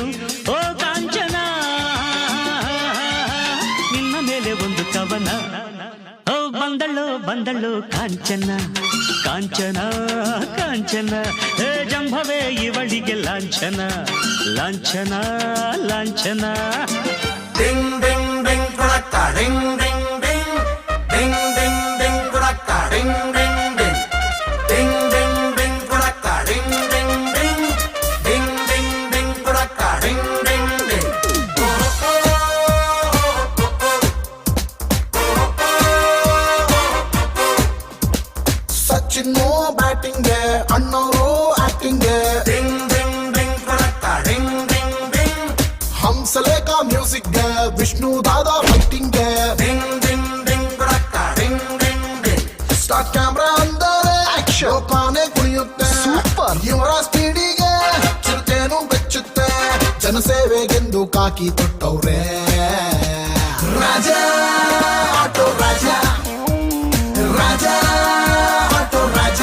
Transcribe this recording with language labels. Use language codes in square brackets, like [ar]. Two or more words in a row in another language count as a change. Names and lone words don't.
[kn] ಓ ಕಾಂಚನ ನಿನ್ನ ಮೇಲೆ ಒಂದು ಕವನ. ಓ ಬಂದಳು ಬಂದಳು ಕಾಂಚನ ಕಾಂಚನ ಕಾಂಚನ. ಹೇ ಜಂಭವೇ ಇವಳಿಗೆ ಲಾಂಛನ ಲಾಂಛನ ಲಾಂಛನ. Ding ding ding kudakka ding ding ding ding ding ding kudakka ding ding ding ding ding ding kudakka ding ding ding ding ding ding kudakka ding ding ding. Sachin no batting ಗೆ ಅಣ್ಣವರು acting ಗೆ ding ding ding kudakka ding ding ding. ಹಂಸಲೇಖ ಮ್ಯೂಸಿಕ್ ಗೆ ವಿಷ್ಣು ದಾದಾ ಫೈಟಿಂಗ್ ಗೆ ಡಿಂಗ್ ಡಿಂಗ್ ಡಿಂಗ್ ಕಡಕ್ಕ ಡಿಂಗ್ ಡಿಂಗ್ ಡಿಂಗ್. [en] start camera [kn] ಅಂದರೆ ಆಕ್ಷನ್ ಕಾನೆ ಕುಣಿಯುತ್ತೆ ಸೂಪರ್. ಇವರ ಸ್ಪೀಡಿಗೆ ಚಿರತೆನು ಬೆಚ್ಚುತ್ತೆ. ಜನಸೇವೆಗೆಂದು ಕಾಕಿ ತೊಟ್ಟವ್ರೆ ರಾಜ ಆಟೋ ರಾಜ ರಾಜ ಆಟೋ ರಾಜ.